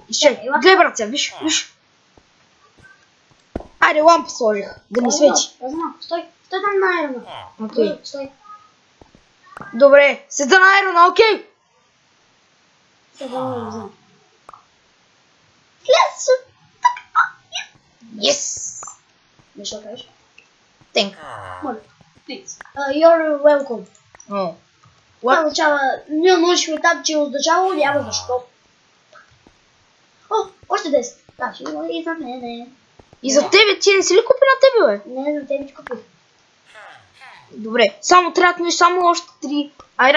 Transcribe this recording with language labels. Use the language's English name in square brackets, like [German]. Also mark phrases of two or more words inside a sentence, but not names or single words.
[Bulgarian] Чай, гледай брат сега, виж. Айде, лампа сложих, да ми свети. Да знам, стой там на айрона. Окей. Стой. Добре, седа на айрона, окей. Сега да го взема. Yes. Нещо да кажеш? Thank. [English] Моля. Please. You're welcome. [Bulgarian] Това означава, ние научихме там, че означава няма защо. Още 10. Да, ще има и за мен. И за тебе, ти не си ли купи на тебе, бе? Не, за тебе ти купих. Добре, само трябва да имаш само още 3 айрон.